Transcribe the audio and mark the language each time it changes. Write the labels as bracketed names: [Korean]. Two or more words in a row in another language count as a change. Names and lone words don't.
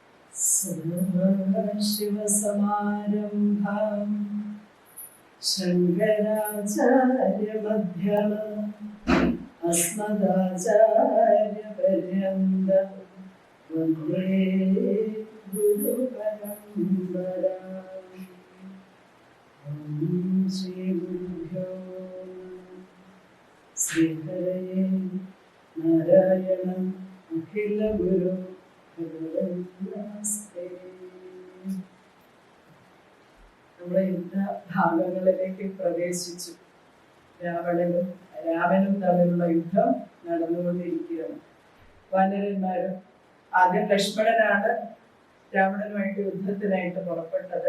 [Sanskrit] सदाशिवसमारम्भां शङ्कराचार्यमध्यमाम् अस्मदाचार्यपर्यन्तं वन्दे गुरुपरम्पराम्। ॐ श्रीगुरुभ्यो नमः। श्रीहरये नारायण अखिलगुरु നമസ്തേ. [Malayalam] നമ്മുടെ യുദ്ധഭാഗങ്ങളിലേക്ക് പ്രവേശിച്ചു. രാമനും തമ്മിലുള്ള യുദ്ധം നടന്നുകൊണ്ടിരിക്കുകയാണ്. വാനരന്മാരും ആദ്യം ലക്ഷ്മണനാണ് രാവണനുമായിട്ട് യുദ്ധത്തിനായിട്ട് പുറപ്പെട്ടത്.